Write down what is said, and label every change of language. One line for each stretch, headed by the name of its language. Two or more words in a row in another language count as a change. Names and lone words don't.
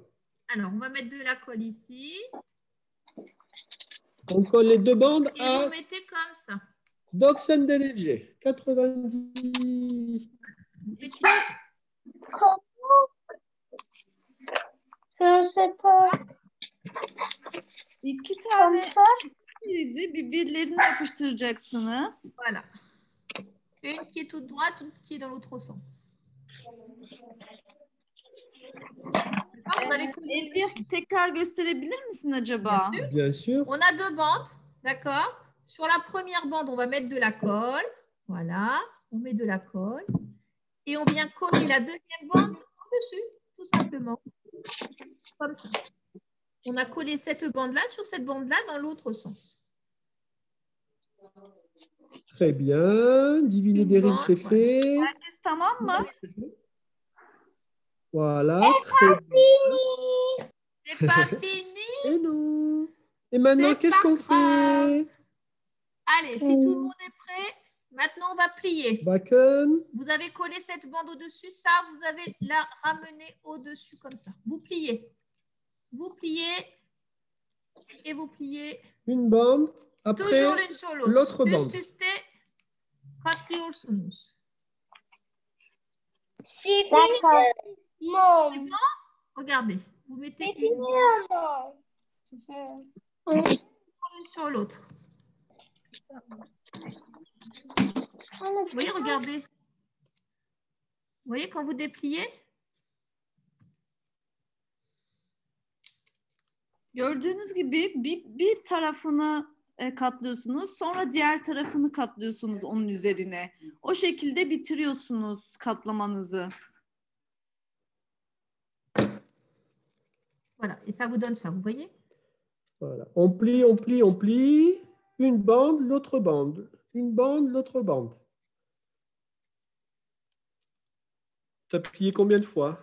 French: Alors, on va mettre de la colle ici. On colle les deux bandes Et à vous mettez comme ça. Doxen Déléger. 90. Vous faites les- Je ne sais pas.
Turkish: İki
French: Comme
Turkish: tane
French: ça.
Turkish: şeridi birbirlerine yapıştıracaksınız.
French: Voilà. Une qui est toute droite, une qui est dans l'autre sens. D'accord? Vous avez collé Elvia ici.
Turkish: tekrar gösterebilir misin acaba?
French: Bien sûr. Bien sûr. On a deux bandes, d'accord? Sur la première bande, on va mettre de la colle. Voilà, on met de la colle. Et on vient coller la deuxième bande au-dessus, tout simplement. Comme ça. On a collé cette bande-là sur cette bande-là dans l'autre sens. Très bien. Diviner Une Deril, bande, c'est voilà. fait.
Turkish: Herkes tamam mı?
French: Voilà, très bien. C'est pas fini. Et nous. Et maintenant, C'est qu'est-ce pas qu'on grave. fait? Allez, si tout le monde est prêt, maintenant on va plier. Backen. Vous avez collé cette bande au-dessus, ça, vous avez la ramener au-dessus comme ça. Vous pliez et vous pliez. Une bande. Après, Toujours l'une sur l'autre. l'autre bande.
Turkish: Üst üste katlıyorsunuz.
French: C'est fini. Non. C'est bon? Regardez, vous mettez C'est une fini, maman. l'une sur l'autre. Vous voyez, regardez. Vous voyez quand vous dépliez?
Turkish: Gördüğünüz gibi bir tarafını katlıyorsunuz. Sonra diğer tarafını katlıyorsunuz onun üzerine. O şekilde bitiriyorsunuz katlamanızı.
French: Voilà, et ça vous donne ça, vous voyez? Voilà. On plie, on plie, on plie. Une bande, l'autre bande. Une bande, l'autre bande. Tu as plié combien de fois?